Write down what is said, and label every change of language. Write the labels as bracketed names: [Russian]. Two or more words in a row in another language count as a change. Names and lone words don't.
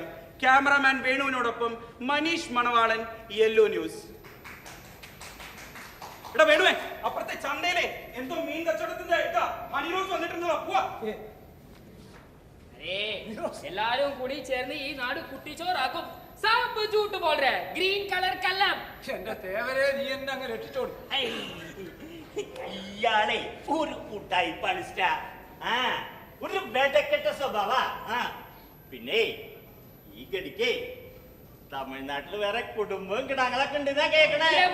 [Malayalam] ക്യാമറാമാൻ വേണുവിനോടൊപ്പം മനീഷ് മണവാളൻ, യെല്ലോ ന്യൂസ്. എടാ വേണുവേ, അപ്പുറത്തെ ചന്തയിലെ എന്തോ മീൻ കച്ചവടത്തിന്റെ ഹണിറോസ് വന്നിട്ടുണ്ടോ? പോവാ. എല്ലാരും കൂടി ചേർന്ന് ഈ നാട് കുട്ടിച്ചോറാക്കും. [Hindi] സാബ് झूठ बोल रहा है. [English] green colour [Hindi] कलम. [Malayalam] എന്റെ തേവരെ, നീ എന്നെ അങ്ങ് രക്ഷിച്ചോടി. ഇയാളെ ഒരു കൂട്ടായി പണിസ്റ്റ. ഒരു വെടക്കെട്ട സ്വഭാവ. പിന്നെ ഈ ഗടിക്ക് തമിഴ്നാട്ടില് വേറെ കുടുംബവും കിടാങ്ങളൊക്കെ ഉണ്ടെന്നാ കേക്കണേ.